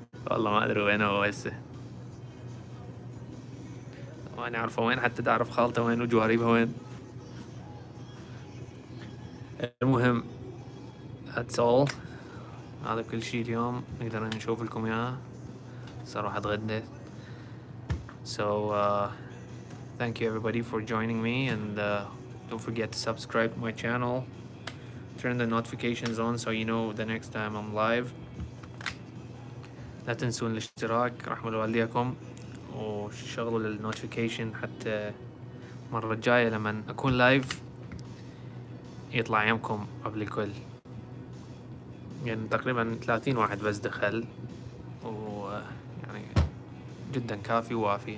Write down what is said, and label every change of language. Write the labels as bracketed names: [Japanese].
[Arabic] والله ما ادري وين هو هسه، وانا اعرفه وين، حتى تعرف خالته وين وجواريبها وين. المهم [English] that's all. [Arabic] هذا كل شيء اليوم نقدر نشوف لكم اياه. صراحة اتغدى. [English] So thank you everybody for joining me, and don't forget to subscribe to my channel, turn the notifications on so you know the next time I'm live. [Arabic] لا تنسون الاشتراك رحمة والديكم، وشغلوا النوتيفيكيشن حتى المرة الجاية لما أكون لايف يطلع يمكم قبل الكل. يعني تقريبا 30 واحد بس دخل، ويعني جدا كافي ووافي.